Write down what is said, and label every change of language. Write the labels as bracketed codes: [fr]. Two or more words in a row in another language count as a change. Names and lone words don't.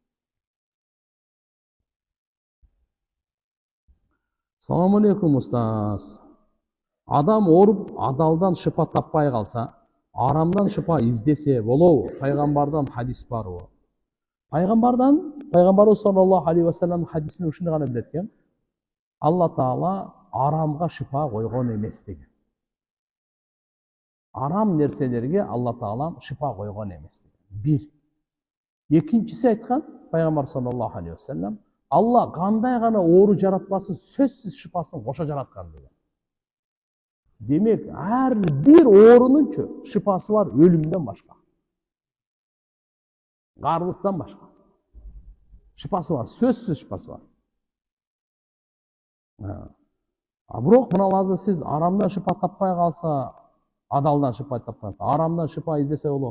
[ar] السلام عليكم [ky] устаз. Адам ооруп адалдан шыпа таппай калса, арамдан шыпа издесе болобу? Пайгамбардан хадис барбы? Пайгамбарыбыз [ar] صلى الله عليه وسلم [ky] хадисин ушуну гана билет экен. Алла Таала арамга шыпа койгон эмес деген. Арам нерселерге Алла Таалам шыпа койгон эмес деген. Бир. Экинчиси айткан Пайгамбар [ar] صلى الله عليه وسلم, [ky] Алла кандай гана оору жаратпасын, сөзсүз шыпасын кошо жараткан деген. Демек, ар бир оорунун шыпасы бар өлүмдөн башка. Карлыктан башка. Шыпасы бар, сөзсүз шыпасы бар. Бирок мыналарды сиз арамдан шыпа таппай калса, адалдан шыпа таппай калса, арамдан шыпа издесе болот.